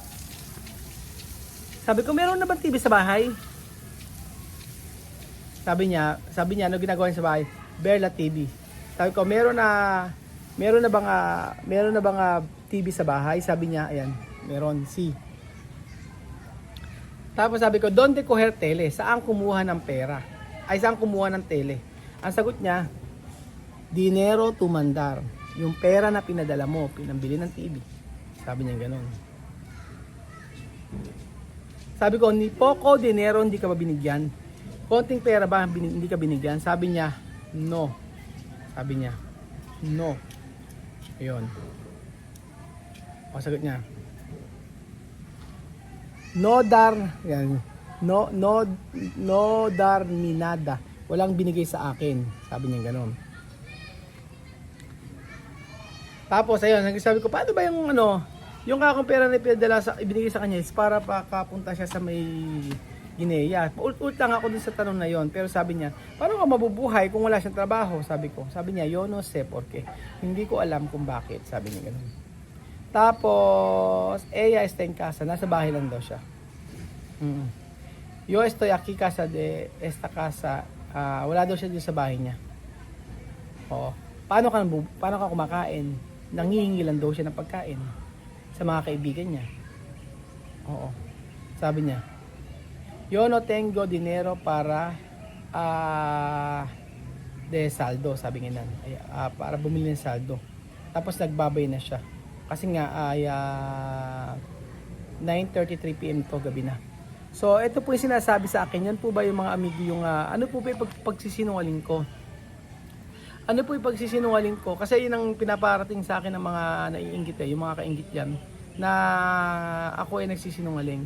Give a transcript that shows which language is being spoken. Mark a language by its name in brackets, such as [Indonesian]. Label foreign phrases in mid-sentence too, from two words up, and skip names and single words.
[Filipino] Sabi ko, meron na bang TV sa bahay? Sabi niya, ano ginagawa niya sa bahay? Berla TV. Sabi ko, meron na bang TV sa bahay? Sabi niya, ayan, meron, si. Tapos sabi ko, [Spanish] donde coger tele? [Filipino] Saan kumuha ng pera? Ay, saan kumuha ng tele? Ang sagot niya, [Spanish] dinero to mandar. [Filipino] Yung pera na pinadala mo, pinambili ng TV. Sabi niya gano'n. Sabi ko, [Spanish] ni poco dinero [Filipino] hindi ka ba binigyan? Konting pera ba hindi ka binigyan? Sabi niya, no. Sabi niya, no. Ayun. O, sagot niya, [Spanish] no dar, [Filipino] yan. [Spanish] No dar ni nada. [Filipino] Walang binigay sa akin. Sabi niya gano'n. Tapos ayun, sabi ko, paano ba yung yung kakong pera na ibinigay sa kanya is para pakapunta siya sa may Guinea. Ulit lang ako dun sa tanong na yon. Pero sabi niya, paano ka mabubuhay kung wala siyang trabaho? Sabi ko. Sabi niya, [Spanish] yo no sé porque. [Filipino] Hindi ko alam kung bakit. Sabi niya gano'n. Tapos, [Spanish] ella está en casa. [Filipino] Nasa bahay lang daw siya. [Spanish] Yo estoy aquí casa de esta casa. [Filipino] Wala daw siya dito sa bahay niya. Oo. Paano ka kumakain? Nangihingi lang daw siya ng pagkain sa mga kaibigan niya. Oo. Sabi niya, [Spanish] yo no tengo dinero para de saldo, [Filipino] sabi niya para bumili ng saldo. Tapos nagbabay na siya. Kasi nga ay 9:33 PM to, gabi na. So, ito po yung sinasabi sa akin. Yan po ba yung mga amigo yung ano po ba yung pagsisinungaling ko? Ano po yung pagsisinungaling ko? Kasi yun ang pinaparating sa akin ng mga naiinggit yung mga kainggit dyan, na ako ay nagsisinungaling.